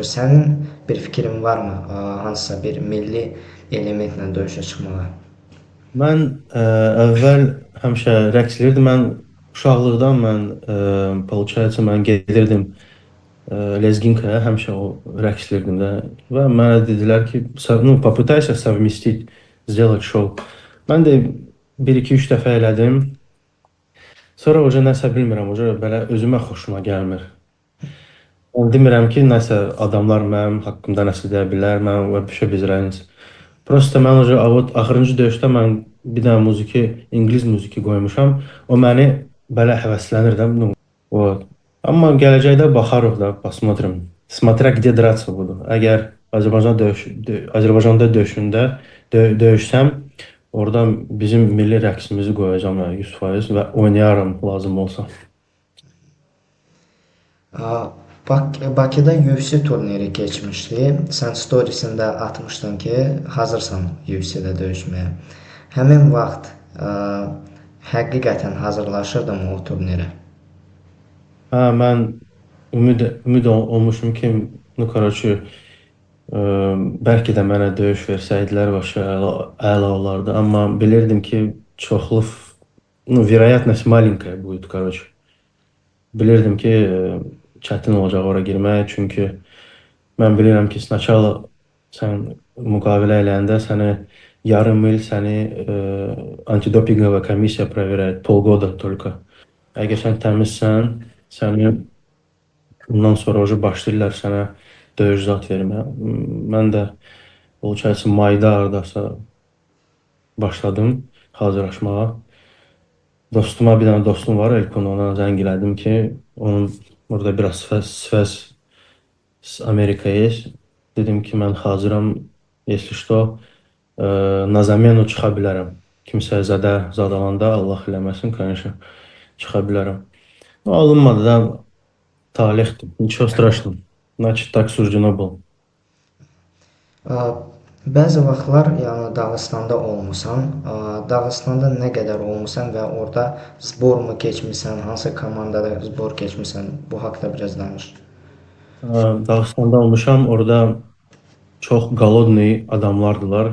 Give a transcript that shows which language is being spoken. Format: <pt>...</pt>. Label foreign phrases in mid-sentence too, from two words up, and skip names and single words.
<az>Sənin bir fikrin varmı hansısa bir milli elementlə döyüşə çıxmağa? Mən əvvəl həmişə rəqs edirdim. Mən uşaqlıqdan получается, mən gedirdim Lezginkaya, həmişə o rəqs edirdim də. Və mənə dedilər ki,</az> <ru>ну, попытайся совместить, сделать шоу.</ru> <az>Mən də bir iki üç dəfə elədim. Sonra oca nəsə bilmirəm, oca belə özümə xoşuma gəlmir. Yəni demirəm ki, nəsə adamlar mənim haqqımda nəsə deyə bilər, mən</az> <ru>вообще без разницы.</ru> <az>Prosta mən oca axırıncı döyüşdə mən bir dənə muziki, ingilis muziki qoymuşam. O məni belə həvəslənir də.</az> <ru>Ну, вот.</ru> <az>Amma gələcəkdə baxarıq da,</az> <ru>посмотрим. Смотря где драться буду.</ru> <az>Əgər Azərbaycanda döyüşsəm, orada bizim milli rəqsimizi qoyacağam yəni 100% və oynayaram lazım olsa. Bakıda UFC turniri keçmişdi. Sən storiesində atmışdın ki, hazırsan UFC-də döyüşməyə. Həmin vaxt həqiqətən hazırlaşırdın o turnirə. Hə, mən olmuşum ki,</az> <ru>ну, короче,</ru> <az>bəlkə də mənə döyüş versəydilər, başa əla olardı. Amma bilirdim ki, çoxlu,</az> <ru>ну, вероятность маленькая будет, короче.</ru> <az>Bilirdim ki, çətin olacaq ora girmək, çünki mən bilirəm ki, sначала sən müqavilə eləyəndə səni yarım il səni</az> <ru>antidopingovая комиссия проверяет, полгода только.</ru> <az>Əgər sən təmizsən, səni bundan sonra уже başlayırlar sənə döyüş zad verməyə. Mən də получается mayda hardasa başladım hazırlaşmağa. Dostuma bir dənə dostum var, Elkon, ona zəng elədim ki, onun burada biraz</az> <ru>svязь с</ru> <az>Amerika'ya есть. Dedim ki, mən hazıram,</az> <ru>если что, на замену</ru> <az>çıxa bilərəm. Kimsə zadalanda, Allah eləməsin, конечно, çıxa bilərəm. Ну, alınmadı da, talihdir.</az> <ru>Nичего страшного. Значит, так суждено было.</ru> <az>Bəzi vaxtlar yəni Dağıstanda olmusan. Dağıstanda nə qədər olmusan və orada zbormu keçmisən, hansı komandada zbor keçmisən? Bu haqqda biraz danış. Dağıstanda olmuşam, orada çox qalodni adamlardılar.</az>